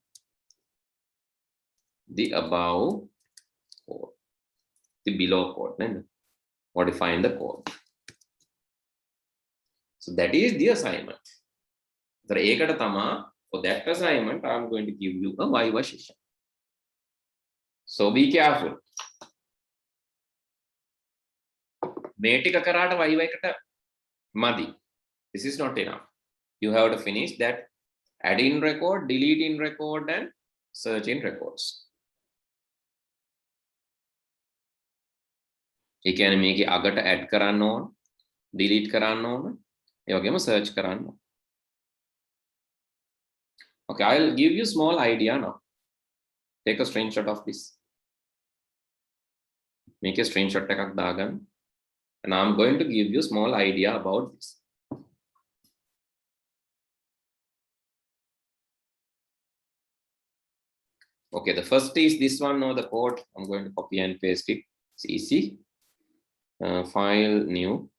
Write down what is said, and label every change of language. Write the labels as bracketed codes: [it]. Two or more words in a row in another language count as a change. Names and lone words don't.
[en] the above code, the below code, modifying the code. So that is the assignment. For that assignment, I'm going to give you a Viva session. So be careful. [si] මේටික කරාට Viva එකට මදි. [en] This is not enough. You have to finish that add in record, delete in record, and search in records. [si] ඒ කියන්නේ මේකේ අගට add කරන්න ඕන, delete කරන්න ඕන, ඒ වගේම search කරන්න ඕන. [en] Okay, I'll give you small idea now. Take a screenshot of this. Make a screenshot [si] එකක් දාගන්න. [en] And I'm going to give you small idea about this. Okay, the first is this one or the code. I'm going to copy and paste it. It's easy. File, new.